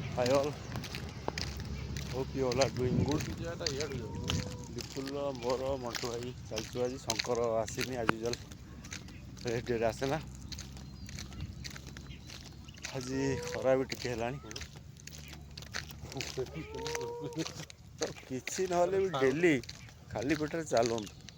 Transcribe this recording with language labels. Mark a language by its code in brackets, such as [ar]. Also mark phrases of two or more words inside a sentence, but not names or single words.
[en] Hi all, hope you all are doing good. [or] ବିପୁଲ ମୋର ମଣ୍ଟୁ ଭାଇ ଚାଲିଛୁ ଆଜି। ଶଙ୍କର ଆସିନି ଆଜି ୟୁଜୁଆଲ୍ ଡେରେ ଆସେନା। ଆଜି ଖରା ବି ଟିକେ ହେଲାଣି ତ କିଛି ନହେଲେ ବି ଡେଲି ଖାଲି ପେଟରେ ଚାଲନ୍ତୁ।